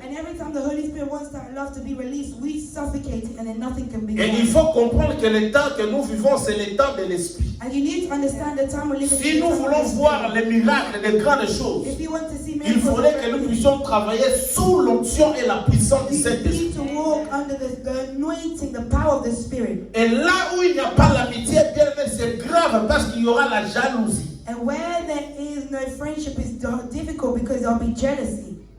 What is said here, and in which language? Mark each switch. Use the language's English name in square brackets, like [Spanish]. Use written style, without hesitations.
[English] And every time the Holy Spirit wants that love to be released, we suffocate it and then nothing can be [French] Et il [English] done. [French] faut comprendre que le temps que nous vivons, c'est le temps de l'Esprit. [English] And you need to understand the time we're living in. [French] Si nous voulons voir les miracles, les grandes choses, [English] If you want to see [French] il [English] miracles, [French] faudrait que nous puissions travailler sous l'onction et la puissance du [English] you [French] Saint-Esprit. [English] need to walk under the anointing, the power of the Spirit. [French] Et là où il n'y a pas l'amitié, bien aimé, c'est grave parce qu'il y aura la jalousie. [English] And where there is no friendship is difficult because there'll be jealousy.